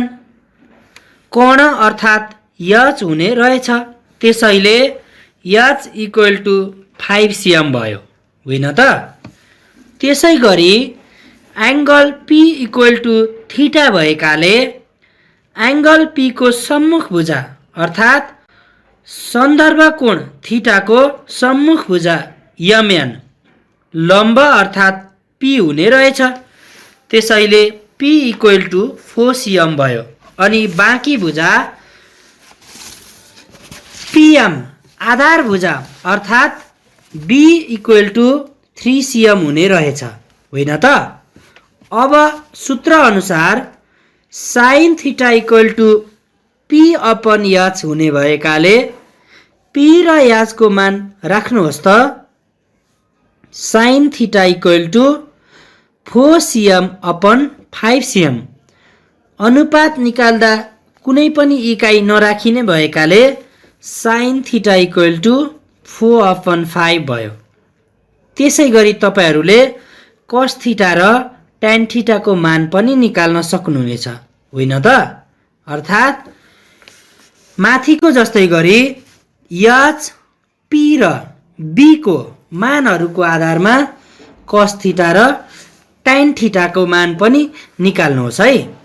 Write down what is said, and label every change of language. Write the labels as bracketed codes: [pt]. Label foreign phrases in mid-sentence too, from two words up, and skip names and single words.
[ne] कोण अर्थात् H हुने रहेछ, त्यसैले H [en] equal to [ne] 5cm भयो, होइन त? त्यसै गरी एंगल P [en] equal to theta [ne] भएकाले एंगल P को सम्मुख भुजा अर्थात् सन्दर्भ कोण थीटा को सम्मुख भुजा MN लम्ब अर्थात् पी हुने रहेछ। त्यसैले पी [en] equal to [ne] 4 cm भयो। अनि बाँकी भुजा पीएम आधार भुजा अर्थात् बी [en] equal to [ne] 3 cm हुने रहेछ, होइन त? अब सूत्र अनुसार [en] sine theta equal to P upon H [ne] हुने भएकाले पी र एच को मान राख्नुहोस् त। [en] sine theta equal to 4 cm upon 5 cm. [ne] अनुपात निकाल्दा कुनै पनि इकाइ नराखिने भएकाले [en] sine theta equal to 4 upon 5 [ne] भयो। त्यसै गरी तपाईहरूले [en] cos theta [ne] र [en] tan theta [ne] को मान पनि निकाल्न सक्नुहुनेछ, होइन त? अर्थात् माथिको जस्तै गरी एच, पी र बी को मानहरूको आधारमा [en] cos theta [ne] र [en] tan theta [ne] को मान पनि निकाल्नुहोस् है।